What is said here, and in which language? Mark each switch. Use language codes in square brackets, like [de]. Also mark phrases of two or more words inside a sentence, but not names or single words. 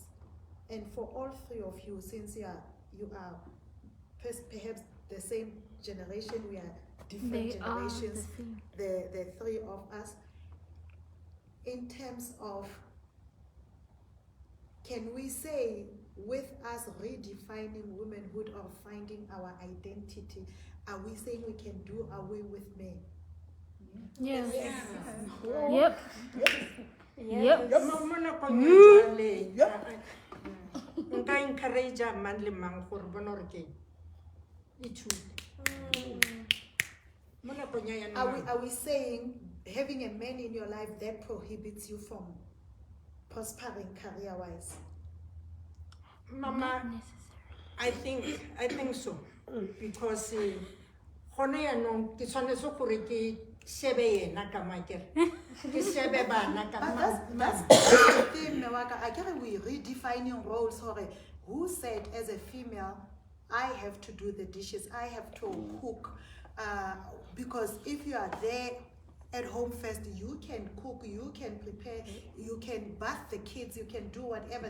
[en] And for all three of you, since you are perhaps the same generation, we are different generations, the three of us, in terms of, can we say with us redefining womanhood or finding our identity, are we saying we can do away with men? Yeah. Yep. Yep. [tn] Mo nakong ya jwale, nka encourage mang le mang gore bona gore ke ithute. Mo nakong ya yana. [en] Are we saying having a man in your life that prohibits you from prospering career-wise? [tn] Mama, [en] I think so, because [tn] gone yaanong ke tshwanetse gore ke shebe yena ka makere ke shebe bana ka [en] But that's the thing, Nawaka. I get we redefining roles. Who said as a female, I have to do the dishes, I have to cook? Because if you are there at home first, you can cook, you can prepare, you can bath the kids, you can do whatever.